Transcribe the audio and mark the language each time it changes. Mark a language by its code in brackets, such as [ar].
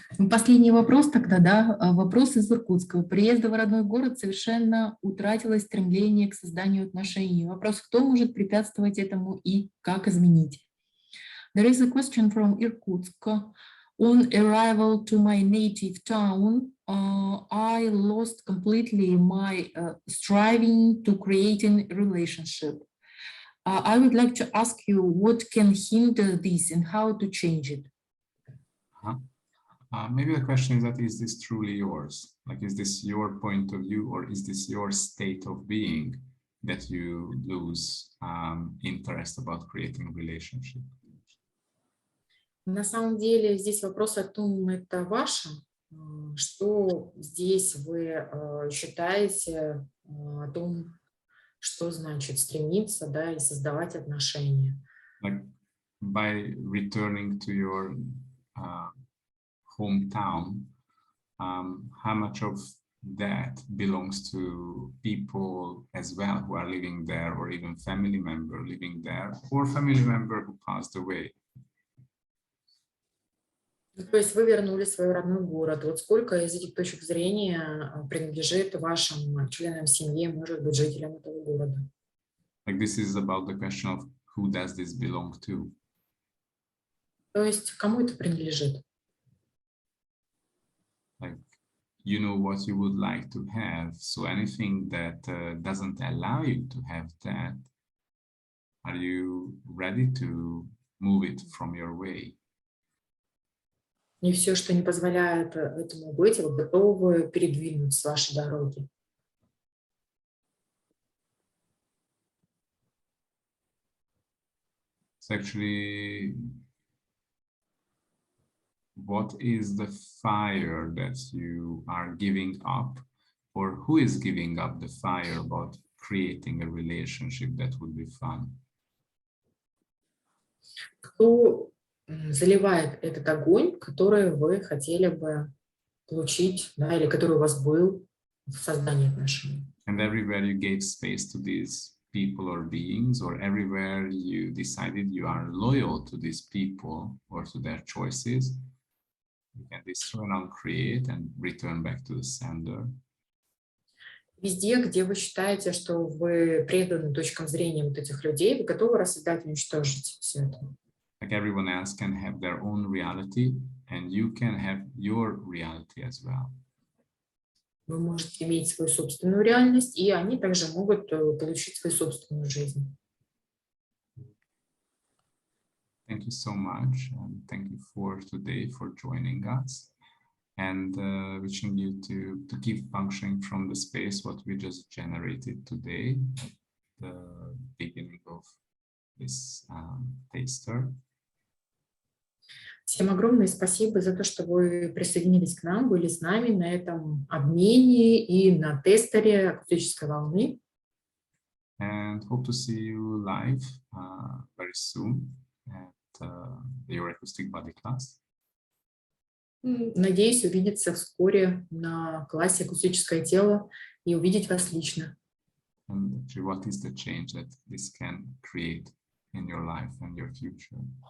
[ru] Последний вопрос тогда, да, вопрос из Иркутска. Приезда в родной город совершенно утратилось стремление к созданию отношений. Вопрос, кто может препятствовать этому и как изменить? [en] There is a question from Irkutsk. On arrival to my native town, I lost completely my striving to creating a relationship. I would like to ask you what can hinder this and how to change it. Maybe the question is this truly yours? Like, is this your point of view or is this your state of being that you lose interest about creating a relationship? [ru] На самом деле здесь вопрос о том, это ваше, что здесь вы считаете о том, что значит стремиться, да, и создавать отношения. [en] Like by returning to your hometown, how much of that belongs to people as well who are living there, or even family member living there, or family member who passed away? [ru] То есть вы вернулись в свой родной город. Вот сколько из этих точек зрения принадлежит вашим членам семьи, может быть, жителям этого города? [en] Like this is about the question of who does this belong to? [ru] То есть кому это принадлежит? [en] Like, you know what you would like to have, so anything that doesn't allow you to have that, are you ready to move it from your way? [ru] И все, что не позволяет этому быть, вы готовы передвинуть с вашей дороги. [en] It's actually, what is the fire that you are giving up, or who is giving up the fire about creating a relationship that would be fun? [ru] Кто заливает этот огонь, который вы хотели бы получить, да, или который у вас был в создании отношений? [en] And everywhere you gave space to these people or beings, or everywhere you decided you are loyal to these people or to their choices, you can destroy and uncreate and return back to the sender. [ru] Везде, где вы считаете, что вы преданы точкам зрения вот этих людей, вы готовы рассоздать и уничтожить все это. [en] Like everyone else can have their own reality, and you can have your reality as well. [ru] Вы можете иметь свою собственную реальность, и они также могут получить свою собственную жизнь. [en] Thank you so much, and thank you for today for joining us, and wishing you to keep functioning from the space what we just generated today at the beginning of this taster. [ru] Всем огромное спасибо за то, что вы присоединились к нам, были с нами на этом обмене и на тестере акустической волны. [en] And hope to see you live very soon at your acoustic body class. [ru] Надеюсь увидеться вскоре на классе «Акустическое тело» и увидеть вас лично. [en] And actually, what is the change that this can create in your life and your future?